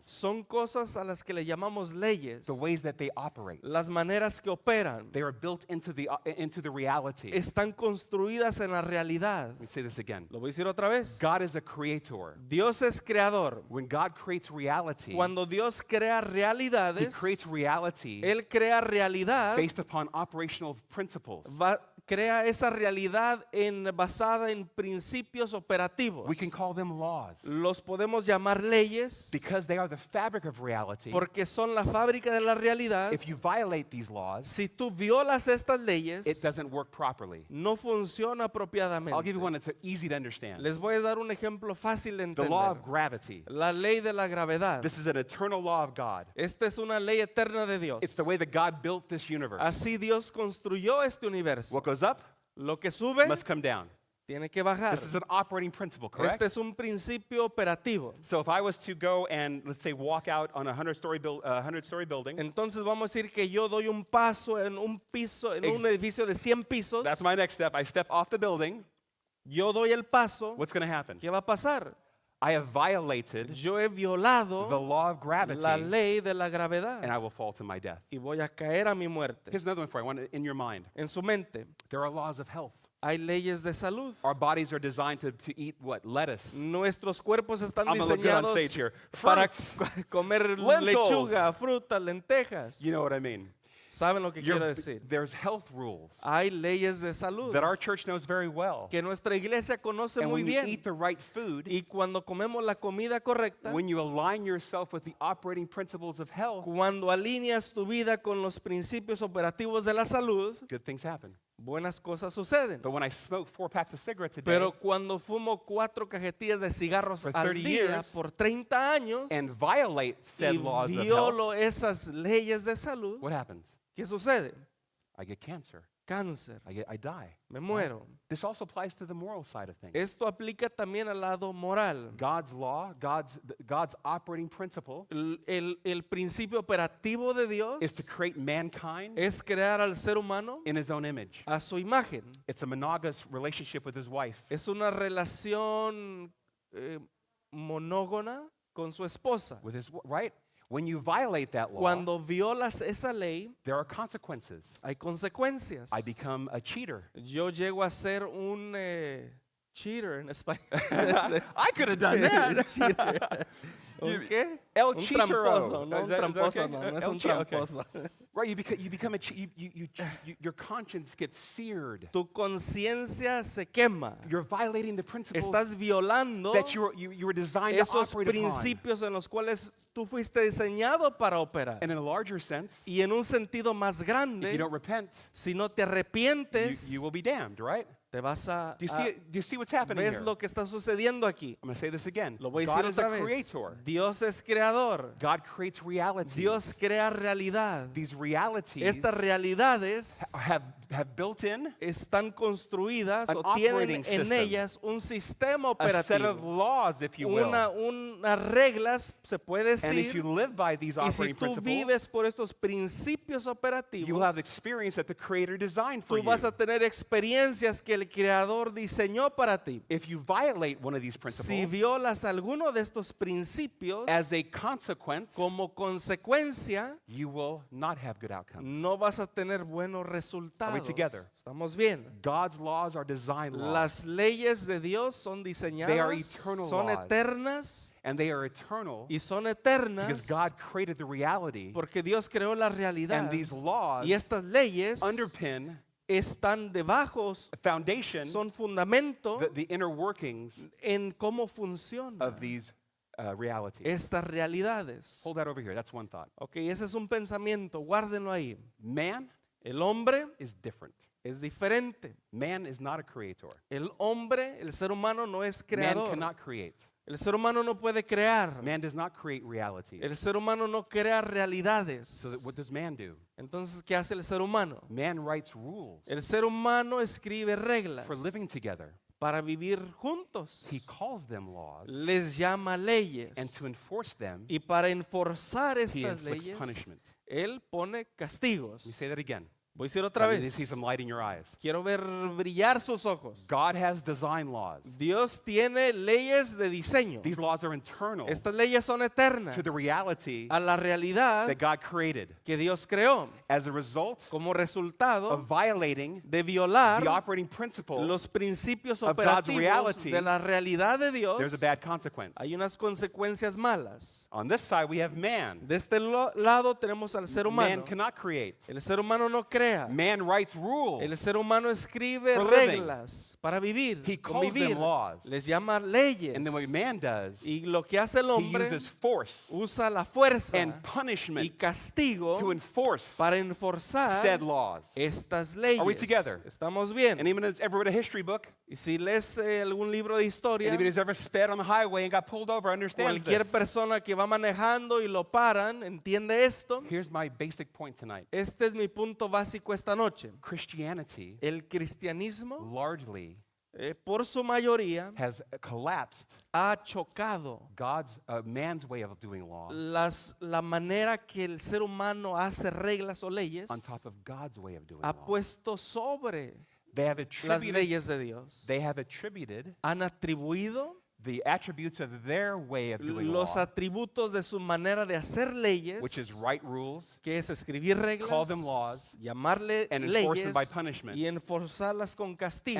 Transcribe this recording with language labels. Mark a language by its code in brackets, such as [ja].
[es] son cosas a las que le llamamos leyes. [en] The ways that they operate. [es] Las maneras que operan [en] They are built into the reality. [es] están construidas en la realidad. [en] Let me say this again. [es] Lo voy a decir otra vez. [en] God is a creator. [es] Dios es creador. [en] When God creates reality, [es] Cuando Dios crea [en] He [es] realidades, [en] creates reality [es] Él crea realidad, [en] based upon operational principles. [es] crea esa realidad basada en principios operativos. [en] We can call them laws [es] Los podemos llamar leyes [en] because they are the fabric of reality. [es] porque son la fábrica de la realidad. [en] If you violate these laws, [es] Si tú violas estas leyes, [en] it doesn't work properly. [es] no funciona [en] I'll [es] apropiadamente. [en] give you one that's easy to understand. [es] Les voy a dar un ejemplo fácil de [en] The law [es] entender. [en] of gravity. [es] La ley de la gravedad. [en] This is an eternal law of God. [es] Esta es una ley eterna de Dios. [en] It's the way that God built this universe. [es] Así Dios construyó este universo. [en] What goes up [es] Lo que sube [en] must come down. [es] tiene que bajar. [en] This is an operating principle, correct? [es] Este es un principio operativo. [en] So if I was to go and, let's say, walk out on a 100-story building, [es] Entonces vamos a decir que yo doy un paso en un piso, en un edificio de 100 pisos. [en] that's my next step. I step off the building. [es] Yo doy el paso. [en] What's going to happen? [es] ¿Qué va a pasar? [en] I have violated [es] Yo he violado [en] the law of gravity, [es] la ley de la [en] and [es] gravedad [en] I will fall to my death. [es] y voy a caer a mi muerte. [en] Here's another one for you. I want it in your mind. [es] En su mente [en] There are laws of health. [es] hay leyes de salud. [en] Our bodies are designed to eat what? Lettuce. [es] Nuestros cuerpos están [en] I'm gonna look good on [es] diseñados [en] stage here. [es] para [en] Fruits. [es] comer [en] Lentils. [es] lechuga, frutas, lentejas. [en] You know what I mean. [es] ¿Saben lo que quiero decir? [en] There's health rules [es] Hay leyes de salud [en] that our church knows very well. [es] que nuestra iglesia conoce [en] And [es] muy [en] when you [es] bien. [en] eat the right food, [es] Y cuando comemos la comida correcta, [en] when you align yourself with the operating principles of health, [es] cuando alineas tu vida con los principios operativos de la salud, [en] good things happen. [es] buenas cosas suceden. [en] But when I smoke 4 packs of cigarettes a day [es] Pero cuando fumo 4 cajetillas de cigarros [en] For [es] al [en] 30 [es] día [en] years, [es] por 30 años [en] and violate said [es] y [en] laws of health, [es] violo esas leyes de salud, [en] what happens? [es] ¿qué sucede? [en] I get cancer. [es] cáncer, [en] I die. [es] me muero. [en] This also applies to the moral side of things. [es] Esto aplica también al lado moral. [en] God's law, God's operating principle [es] El principio operativo de Dios [en] is to create mankind [es] es crear al ser humano [en] in his own image. [es] a su imagen. [en] It's a monogamous relationship with his wife. [es] Es una relación monógona con su esposa. [en] With his right? When you violate that law, [es] Cuando violas esa ley, [en] there are consequences. [es] hay consecuencias. [en] I become a cheater. [es] Yo llego a ser un cheater en español. [en] I could have done that. [es] Cheater. ¿Un qué? El Un cheatero. tramposo, no [en] Is [es] un [en] that [es] tramposo, [en] okay? [es] no es El un okay. tramposo. [en] Right, you become your conscience gets seared. [es] Tu conciencia se quema. [en] You're violating the principles [es] Estás violando [en] that you were designed to [es] esos [en] operate upon. [es] principios en los cuales tú fuiste diseñado para operar. [en] And in a larger sense, [es] Y en un sentido más [en] if you [es] grande, [en] don't repent, [es] si no te arrepientes, [en] you will be damned, right? [es] te vas a... [en] Do you see what's happening [es] ¿Ves [en] here? [es] lo que está sucediendo aquí? [en] I'm going to say this again. [es] Lo voy a [en] God [es] decir [en] is a [es] otra vez. [en] creator. [es] Dios es creador. [en] God creates reality. [es] Dios crea realidad. [en] These realities [es] Estas realidades [en] have built in [es] están construidas [en] An [es] o tienen [en] operating [es] en [en] system. [es] ellas un sistema [en] a set of [es] operativo. [en] laws, if you will. [es] Unas reglas, se puede [en] And if you [es] decir, [en] live by these [es] y si [en] operating [es] tú [en] principles, [es] vives por estos principios [en] you will [es] operativos, [en] have experience that the Creator designed for [es] tú vas a [en] you. [es] tener experiencias que el Creador diseñó para ti. [en] If you violate one of these [es] Si [en] principles, [es] violas alguno de estos principios, [en] as a consequence, [es] como consecuencia, [en] you will not have good outcomes. [es] no vas a tener buenos resultados. [en] together? [es] ¿Estamos bien? [en] God's laws are design laws, [es] Las leyes de Dios son [en] They are [es] diseñadas, [en] eternal [es] son [en] laws. [es] eternas [en] and they are eternal [es] y son [en] because [es] eternas [en] God created the reality, [es] porque Dios creó la realidad. [en] and these laws [es] Y estas leyes [en] underpin [es] están debajo, [en] a foundation, [es] son fundamento [en] the inner workings [es] en cómo funcionan [en] of these realities. [es] estas realidades. [en] Hold that over here. That's one thought. [es] Ok, ese es un pensamiento, guárdenlo ahí. [en] Man [es] El hombre [en] is different. [es] es diferente. [en] Man is not a creator. [es] El hombre, el ser humano no es [en] Man [es] creador. [en] cannot create. [es] El ser humano no puede crear. [en] Man does not create reality. [es] El ser humano no crea realidades. [en] So what does man do? [es] Entonces, ¿qué hace el ser humano? [en] Man writes rules [es] El ser humano escribe reglas [en] for living together. [es] para vivir juntos. [en] He calls them laws, [es] Les llama leyes. [en] and to enforce them, [es] Y para enforzar [en] he [es] estas [en] inflicts [es] leyes, [en] punishment. [es] Él pone castigos. [en] Let me say that again. [es] Voy a decir otra [en] I need to see [es] vez. [en] some light in your eyes. [es] Quiero ver brillar sus ojos. [en] God has design laws. [es] Dios tiene leyes de diseño. [en] These laws are internal [es] Estas leyes son eternas [en] to the reality [es] a la realidad [en] that God created. [es] que Dios creó. [en] As a result [es] Como resultado [en] of violating [es] de violar [en] operating principle, [es] los principios [en] of God's [es] operativos [en] reality, [es] de la realidad de Dios, [en] there's a bad consequence. [es] hay unas consecuencias malas. [en] On this side, we have man. [es] De este lado tenemos al ser [en] Man [es] humano. [en] cannot create. [es] El ser humano no crea. [en] Man writes rules. [es] El ser humano escribe [en] For living. [es] reglas para vivir, [en] He calls [es] convivir. [en] them laws. [es] Les llama leyes. [en] And then what man does, [es] Y lo que hace el [en] he [es] hombre [en] uses force [es] usa la fuerza [en] and [es] y [en] punishment [es] castigo [en] to enforce [es] para enforzar [en] said laws. [es] estas leyes. [en] Are we together? [es] Estamos bien. [en] Anyone who's ever read a history book? [es] Y si lees algún libro de historia, [en] Anybody who's ever sped on the highway and got pulled over understands [es] cualquier [en] this. [es] persona que va manejando y lo paran, entiende esto. [en] Here's my basic point tonight. [es] Este es mi punto básico esta noche. [en] Christianity [es] El cristianismo, [en] largely [es] por su mayoría, [en] has collapsed [es] ha chocado [en] man's way of doing law [es] la manera que el ser humano hace reglas o leyes, [en] on top of God's way of doing [es] ha [en] law. [es] puesto sobre [en] They have [es] las [en] attributed, [es] leyes de Dios. [en] they have attributed [es] Han atribuido [en] the attributes of their way of doing [es] los [en] law, [es] atributos de su manera de hacer leyes, [en] which is write rules [es] que es escribir reglas, [en] call them laws, [es] llamarle [en] and enforce [es] leyes [en] them by punishment. [es] y enforzarlas con castigo.